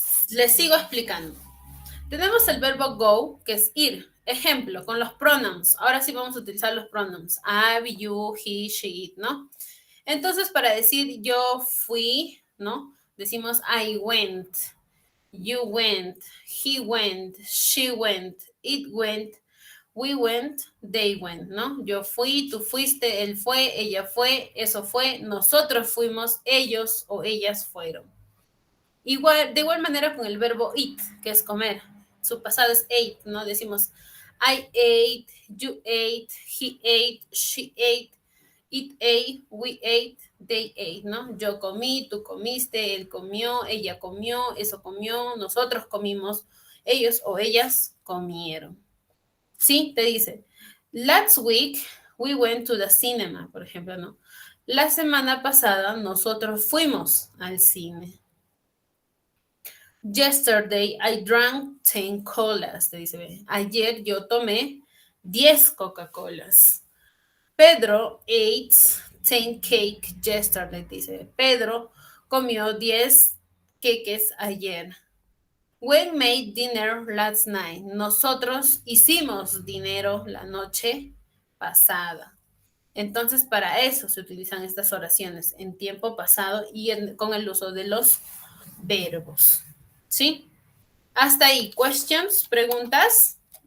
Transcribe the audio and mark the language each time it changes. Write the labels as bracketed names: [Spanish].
[Spanish] Les sigo explicando. Tenemos el verbo go, que es ir. Ejemplo, con los pronombres. Ahora sí vamos a utilizar los pronombres. [English] I, you, he, she, it, [Spanish] ¿no? Entonces, para decir yo fui, ¿no? [English] Decimos I went, you went, he went, she went, it went, we went, they went, ¿no? [Spanish] Yo fui, tú fuiste, él fue, ella fue, eso fue, nosotros fuimos, ellos o ellas fueron. Igual, de igual manera con el verbo eat, que es comer. Su pasado es ate, ¿no? [English] Decimos I ate, you ate, he ate, she ate, it ate, we ate, they ate, ¿no? [Spanish] Yo comí, tú comiste, él comió, ella comió, eso comió, nosotros comimos, ellos o ellas comieron. Sí, te dice, [English] last week we went to the cinema, [Spanish] por ejemplo, ¿no? La semana pasada nosotros fuimos al cine. [English] Yesterday I drank 10 colas, [Spanish] te dice. Ayer yo tomé 10 Coca-Colas. [English] Pedro ate 10 cake yesterday, dice. [Spanish] Pedro comió 10 queques ayer. [English] We made dinner last night. [Spanish] Nosotros hicimos dinero la noche pasada. Entonces, para eso se utilizan estas oraciones en tiempo pasado y con el uso de los verbos. ¿Sí? Hasta ahí, questions, preguntas.